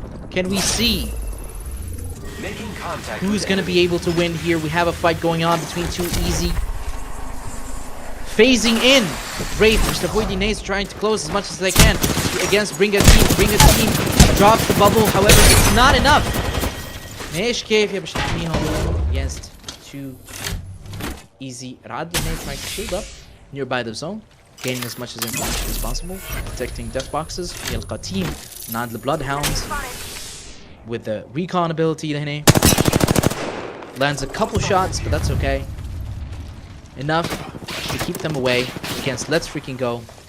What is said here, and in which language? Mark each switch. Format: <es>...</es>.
<en>Can we see who's going to be able to win here? We have a fight going on between Too easy. Phasing in. Wraith, just avoiding nades, trying to close as much as they can against Bring a Team. Drops the bubble. However, it's not enough.</en> <ar>ماشي كيف باش تحميهم against Too easy.</ar> <en>Rad trying to shield up nearby the zone, gaining as much as information as possible, protecting death boxes.</en> <ar>يلقى</ar> <en>team ناد the Bloodhounds with the recon ability</en> <ar>لهنا.</ar> <en>Lands a couple shots, but that's okay. Enough to keep them away against Let's Freaking Go.</en>